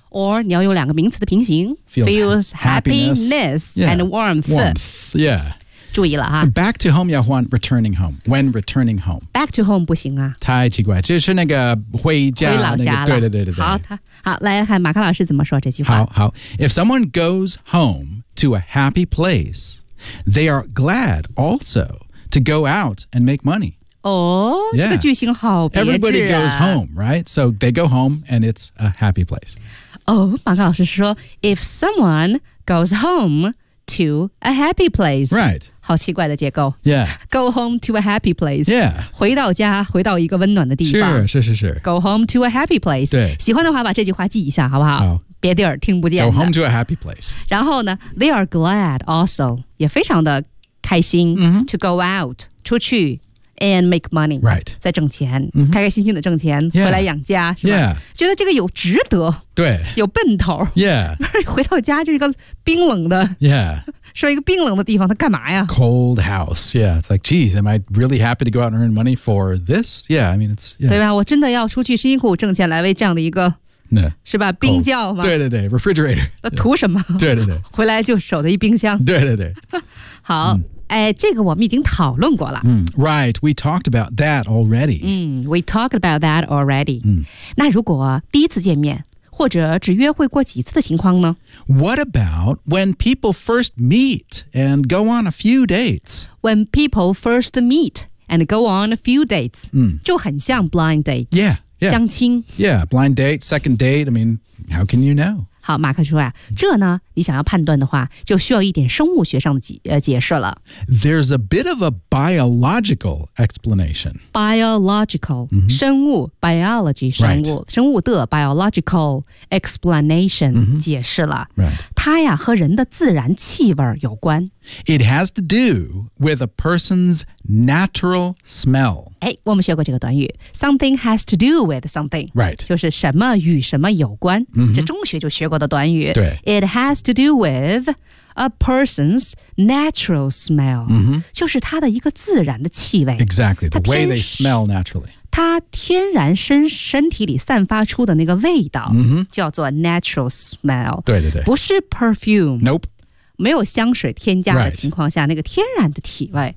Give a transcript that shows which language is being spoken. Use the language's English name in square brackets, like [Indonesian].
[Chinese] Or 你要用两个名词的平行, [English] feels happiness and warmth. Warmth, yeah. [Chinese] 注意了哈 [English] Back to home [Chinese] 要换 [English] returning home When returning home Back to home [Chinese] 不行啊太奇怪就是那个回家回老家了、那个、对对对对好来看马克老师怎么说这句话 [English] 好 If someone goes home to a happy place They are glad also to go out and make money 哦、 yeah. [Chinese] 这个句型好别致啊 [English] Everybody goes home right So they go home and it's a happy place [Chinese] 哦马克老师说 [English] If someone goes homeTo a happy place. Right. [Chinese] 好奇怪的结构。 [English] Yeah. Go home to a happy place. Yeah. [Chinese] 回到家回到一个温暖的地方。 [English] Sure, [Chinese] 是是是。 [English] Go home to a happy place. [Chinese] 对。喜欢的话把这句话记一下好不好、 oh. 别地儿听不见。 [English] Go home to a happy place. [Chinese] 然后呢 [English] they are glad also, [Chinese] 也非常的开心、 mm-hmm. [English] to go out, [Chinese] 出去 [English] and make money. Right. [Chinese] 再挣钱、 mm-hmm. 开开心心的挣钱、 [English] yeah. [Chinese] 回来养家是吧 [English] Yeah. [Chinese] 觉得这个有值得。对有奔头 [English] yeah [Chinese] 回到家就是一个冰冷的 [English] yeah [Chinese] 说一个冰冷的地方他干嘛呀 [English] cold house yeah it's like geez am I really happy to go out and earn money for this yeah I mean it's、yeah. [Chinese] 对吧我真的要出去辛苦挣钱来为这样的一个 [English] no, [Chinese] 是吧 cold, 冰窖吗对对对 refrigerator 图什么对对对回来就守在一冰箱对对对好、嗯哎、这个我们已经讨论过了、 [English] mm, Right, we talked about that already、 mm, We talked about that already、 mm. [Chinese] 那如果第一次见面或者只约会过几次的情况呢 [English] What about when people first meet and go on a few dates? When people first meet and go on a few dates、 mm. [Chinese] 就很像 blind dates [English] yeah, yeah. [Chinese] 相亲 [English] Yeah, blind date, second date, I mean, how can you know? [Chinese] 好马克说、啊、这呢你想要判断的话，就需要一点生物学上的解释了。 [English] There's a bit of a biological explanation. Biological,、mm-hmm. 生物 biology 生物、 right. [Chinese] 生物的 [English] biological explanation、 [Chinese] mm-hmm. 解释了。 [English] Right. [Chinese] 它呀和人的自然气味有关。 [English] It has to do with a person's natural smell. [Chinese] 哎，我们学过这个短语 ， [English] something has to do with something. Right. [Chinese] 就是什么与什么有关。 Mm-hmm. 这中学就学过的短语。对。 [English] It has to do with a person's natural smell. Mm-hmm. [Chinese] 就是他的一个自然的气味。 [English] Exactly. The way they smell naturally. [Chinese] 他天然身体里散发出的那个味道、 mm-hmm. 叫做 [English] natural smell. [Chinese] 对对对。不是 perfume. [English] Nope. [Chinese] 没有香水添加的情况下、 [English] right. [Chinese] 那个天然的体味、